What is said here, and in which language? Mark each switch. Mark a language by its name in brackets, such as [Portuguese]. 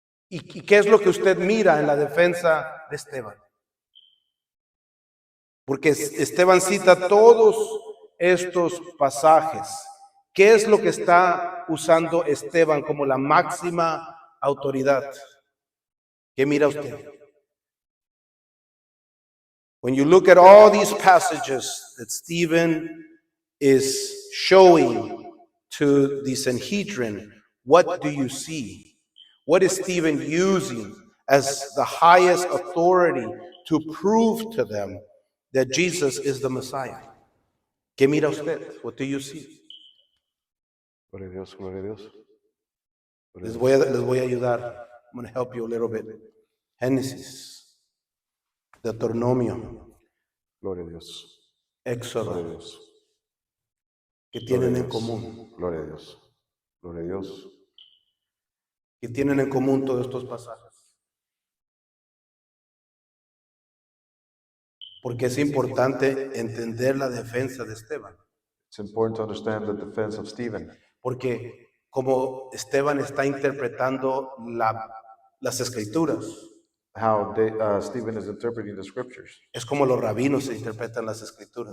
[Spanish] ¿Y qué es lo que usted mira en la defensa de Esteban? Porque Esteban cita todos estos pasajes. ¿Qué es lo que está usando Esteban como la máxima autoridad? ¿Qué mira usted? [English] When you look at all these passages that Stephen is showing to the Sanhedrin, what do you see? What is Stephen using as the highest authority to prove to them that Jesus is the Messiah? [Spanish] ¿Qué mira usted? [English] What do you see? [Spanish] Gloria a Dios, gloria a Dios. Les voy a ayudar. [English] I'm going to help you a little bit. [Spanish] Génesis, Deuteronomio, Gloria a Dios. Éxodo, Gloria a Dios. ¿qué tienen en común? Gloria a Dios. Gloria a Dios. ¿Qué tienen en común todos estos pasajes? Porque es importante entender la defensa de Esteban. [English] It's important to understand the defense of Stephen. [Spanish] Porque como Esteban está interpretando las escrituras, [English] How Stephen is interpreting the scriptures. [Spanish] es como los rabinos interpretan las escrituras.